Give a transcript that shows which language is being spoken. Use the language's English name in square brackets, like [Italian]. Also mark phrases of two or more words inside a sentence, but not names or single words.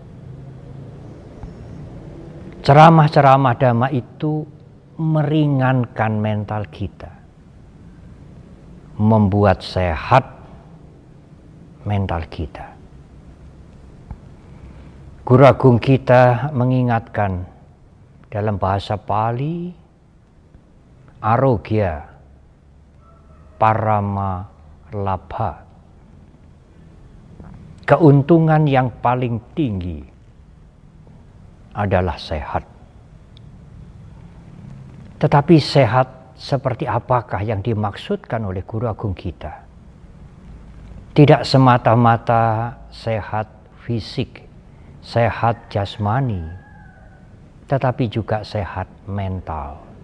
[Indonesian] Ceramah-ceramah dhamma itu meringankan mental kita, membuat sehat mental kita. Guru Agung kita mengingatkan dalam bahasa Pali, [Pali] arogya parama labha, [Indonesian] keuntungan yang paling tinggi adalah sehat. Tetapi sehat seperti apakah yang dimaksudkan oleh Guru Agung kita? Tidak semata-mata sehat fisik, sehat jasmani, tetapi juga sehat mental.